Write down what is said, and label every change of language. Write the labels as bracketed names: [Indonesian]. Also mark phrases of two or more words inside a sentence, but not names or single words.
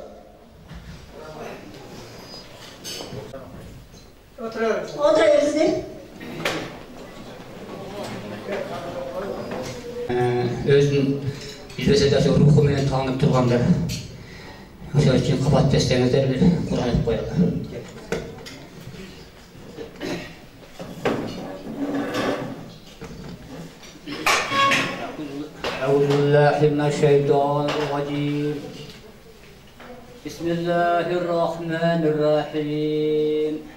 [Kyrgyz] Отырабыз деп. Өзүн билбесе да руху менен таанып тургандар. Ошол үчүн кабат эстеңиздер бир Кур'ан айтып коелу. [Arabic] أعوذ بالله من الشيطان الرجيم. بسم الله الرحمن الرحيم.